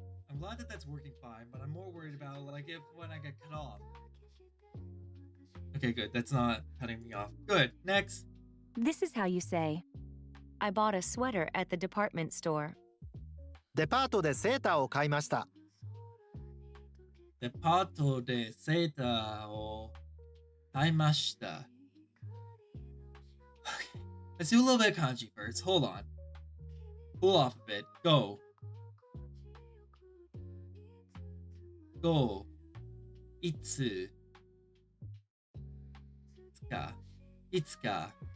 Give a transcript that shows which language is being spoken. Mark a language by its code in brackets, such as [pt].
[en] I'm glad that that's working fine, but I'm more worried about like if when I get cut off. Okay, good. That's not cutting me off. Good. Next. This is how you say I bought a sweater at the department store. [ja] デパートでセーターを買いましたデパートでセーターを買いました. [en] Okay. Let's do a little bit of kanji first. Hold on. Cool off a bit. Go. Go. Itsu. [ja] Itsuka. Itsuka.